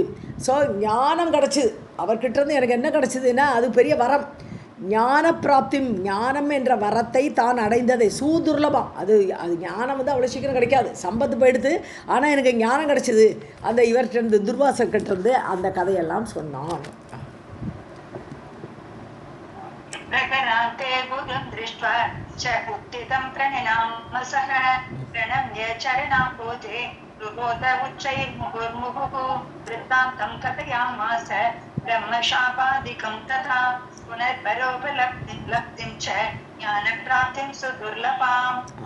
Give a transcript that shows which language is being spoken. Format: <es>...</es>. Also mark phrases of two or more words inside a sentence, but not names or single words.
<ta>ஸோ ஞானம் கிடச்சிது அவர்கிட்டருந்து. எனக்கு என்ன கிடச்சிதுன்னா அது பெரிய வரம், ஞான பிராப்தி. ஞானம் என்ற வரத்தை தான் அடைந்ததை சுதுர்லபம். அது ஞானம் வந்து அவ்வளோ சீக்கிரம் கிடைக்காது, சம்பத்து போயிடுது. ஆனால் எனக்கு ஞானம் கிடச்சிது அந்த இவர்கிட்ட துர்வாசர்கிட்டருந்து. அந்த கதையெல்லாம் சொன்னான்.</ta> <sa>प्रकरान्ते गुरुं दृष्ट्वा च उत्थितं प्रणनामसः प्रणम्य चरणाम्भोजे रुरोद उच्चैर्मुहुर्मुहुः वृत्तान्तं कथयामास ब्रह्मशापादिकं तथा पुनर्परोपलब्धिं च ज्ञानप्राप्तिं सुदुर्लभाम्.</sa>